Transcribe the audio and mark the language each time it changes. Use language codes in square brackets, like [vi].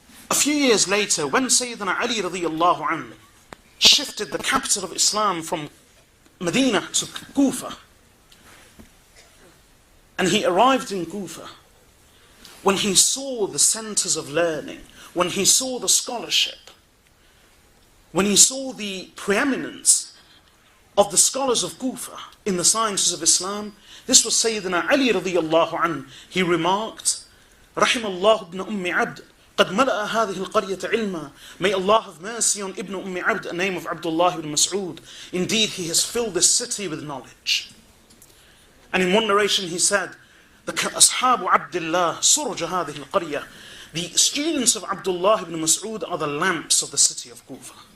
[en] A few years later, when Sayyidina Ali radiyallahu anhu shifted the capital of Islam from Medina to Kufa, and he arrived in Kufa, when he saw the centers of learning, when he saw the scholarship, when he saw the preeminence of the scholars of Kufa in the sciences of Islam, this was Sayyidina Ali radiyallahu anhu. He remarked, [ar] رحم الله ابن أم عبد قد ملأ هذه القرية علما. [en] May Allah have mercy on Ibn Abd, a name of Abdullah ibn Mas'ud. Indeed, he has filled this city with knowledge. And in one narration he said, the Ashabu Abdullah Suraj [ar] هذه القرية, [en] the students of Abdullah ibn Mas'ud are the lamps of the city of Kufa.